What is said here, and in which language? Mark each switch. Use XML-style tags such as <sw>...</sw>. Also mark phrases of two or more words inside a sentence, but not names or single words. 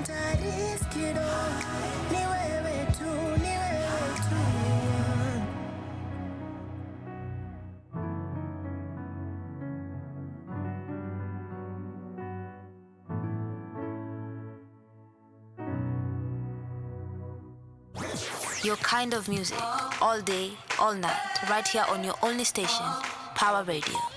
<en>risk it all.</en> <sw>Ni wewe tu, ni wewe tu.</sw> <en>Your kind of music, all day, all night, right here on your only station, Pawa Radio.</en>